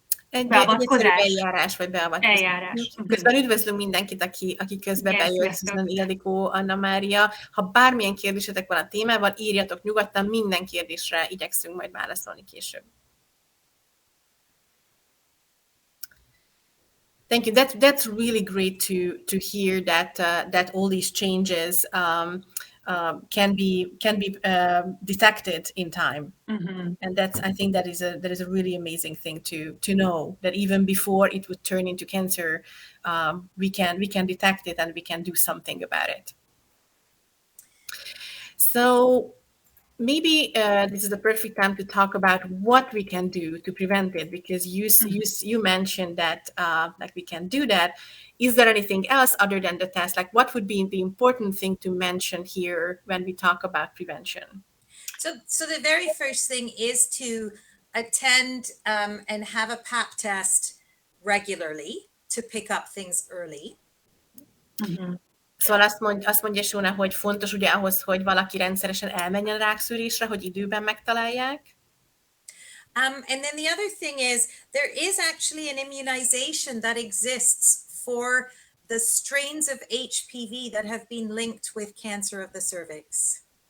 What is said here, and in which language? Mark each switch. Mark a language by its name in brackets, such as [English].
[Hungarian] Egy eljárás, vagy beavatkozás. Eljárás. Közben üdvözlünk mindenkit, aki közben bejött, Susan, Ildikó, Anna Mária. Ha bármilyen kérdésetek van a témával, írjatok nyugodtan, minden kérdésre igyekszünk majd válaszolni később. [English] Thank you. That's really great to hear that all these changes can be detected in time, and I think that is a really amazing thing to know, that even before it would turn into cancer, we can detect it and we can do something about it. So maybe this is the perfect time to talk about what we can do to prevent it, because you mentioned that like we can do that. Is there anything else other than the test? Like, what would be the important thing to mention here when we talk about prevention? So the very first thing is to attend and have a pap test regularly to pick up things early. [Hungarian] Szóval azt mondja Sona, hogy fontos ugye ahhoz, hogy valaki rendszeresen elmenjen rákszűrésre, hogy időben megtalálják. [English] And then the other thing is, there is actually an immunization that exists for the strains of HPV that have been linked with cancer of the cervix.